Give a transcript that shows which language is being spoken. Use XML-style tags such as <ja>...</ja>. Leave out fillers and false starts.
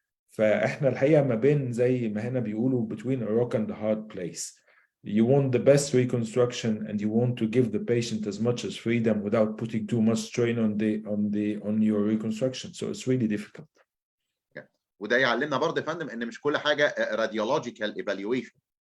<ar>فاحنا الحقيقه ما بين زي ما هنا بيقولوا</ar> <en>between a rock and a hard place. You want the best reconstruction and you want to give the patient as much as freedom without putting too much strain on your reconstruction. So it's really difficult.</en> <ar>وده يعلمنا برضه يا فندم ان مش كل حاجه</ar> <en>radiological evaluation.</en>